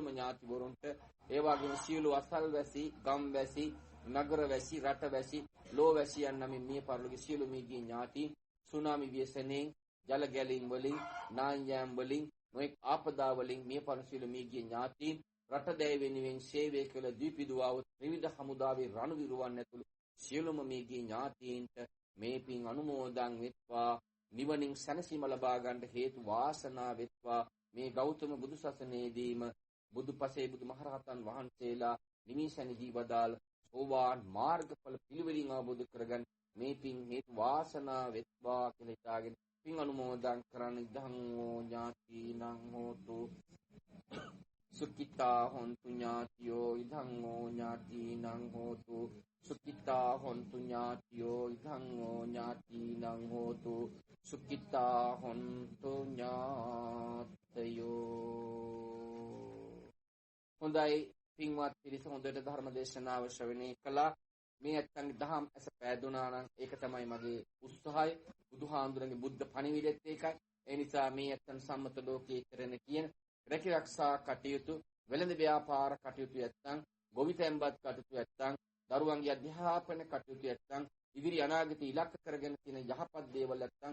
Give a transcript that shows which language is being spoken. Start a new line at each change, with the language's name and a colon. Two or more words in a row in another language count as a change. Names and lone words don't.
Sinhala: ඥාතිවරුන්ට ඒ වගේම සියලු අසල්වැසි, ගම්වැසි, නගරවැසි, රටවැසි, ලෝවැසියන් නම් මිය පරලෝකීය සියලු මියගිය ඥාති සුනාමි ව්‍යසනයෙන්, ජල ගැලීම් වලින්, නායම් වලින්, නොඑක් ආපදා වලින් මිය පරලෝකීය සියලු මියගිය ඥාති රටදැය වෙනුවෙන් සේවය කළ දීපිදුවාව ත්‍රිවිධ හමුදාවේ රණු විරුවන් ඇතුළු සියලුම මියගිය ඥාතීන්ට මේ පින් අනුමෝදන් වෙත්වා, නිවනින් සැනසීම ලබා ගන්නට හේතු වාසනා වෙත්වා. මේ ගෞතම බුදු සසුනේදීම බුදුපසේ බුදුමහරහතන් වහන්සේලා නිමිසැනහි වදාළ සෝවාන් මාර්ගඵල පිළිවෙලින් අවබෝධ කරගන්න මේ පින් හේතු වාසනා වෙත්වා කියලා හිතාගෙන පින් අනුමෝදන් කරන
Pali: ඉදං ඥාතිනං හෝතු සුඛිතා හොන්තු ඥාතියෝ ඉදං ඥාතිනං හෝතු සුඛිතා හොන්තු ඥාතියෝ ඉදං ඥාතිනං හෝතු සුඛිතා හොන්තු ඥාතයෝ.
Sinhala: හොඳයි පින්වත් පිරිස, හොඳට ධර්ම දේශනාව ශ්‍රවණය කළා. මේ ඇත්තන්ගේ දහම් ඇස පෑදුනා නම් ඒක තමයි මගේ උත්සාහය. බුදුහාඳුරගේ බුද්ධ පණිවිඩෙත් ඒකයි. ඒ නිසා මේ ඇත්තන් සම්මත ලෝකයේ කරන කියන රැකිරක්ෂා කටයුතු, වෙළඳ ව්‍යාපාර කටයුතු ඇත්තන්, ගොවිතැන්පත් කටයුතු ඇත්තන්, දරුවන්ගේ අධ්‍යාපන කටයුතු ඇත්තන්, ඉදිරි අනාගත ඉලක්ක කරගෙන තියෙන යහපත් දේවල් ඇත්තන්,